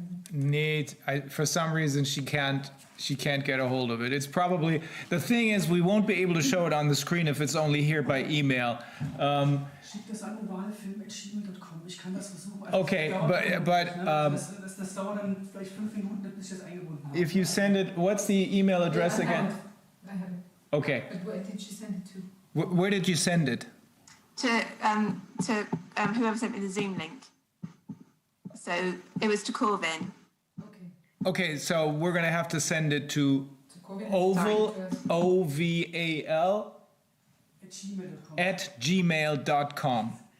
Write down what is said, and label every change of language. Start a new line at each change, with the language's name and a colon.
English: Nee, for some reason she can't get a hold of it. It's probably, the thing is we won't be able to show it on the screen if it's only here by email.
German: Schick das an ovalfilm@gmail.com. Ich kann das versuchen. Okay, das dauert dann vielleicht 5 Minuten, bis ich das eingebunden habe.
English: If you send it, what's the email address again? I have it. Okay. But where did she send it to? Where did you send it? To whoever sent me the Zoom link. So it was to Corvin. Okay, so we're going to have to send it to oval, OVAL, at gmail.com.